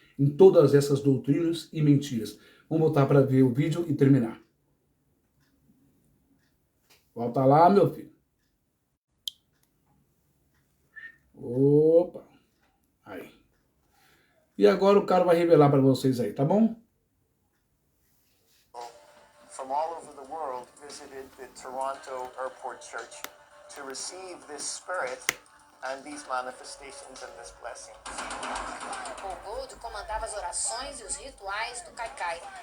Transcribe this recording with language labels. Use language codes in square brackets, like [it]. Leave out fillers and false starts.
[pt] Em todas essas doutrinas e mentiras. Vamos voltar para ver o vídeo e terminar. Volta lá, meu filho. Opa. Aí. E agora o cara vai revelar para vocês aí, tá bom? [en] From all over the world visited the Toronto Airport Church to receive this spirit and these manifestations and this blessing. [pt] Paul Gold comandava as orações e os rituais do Kaikai.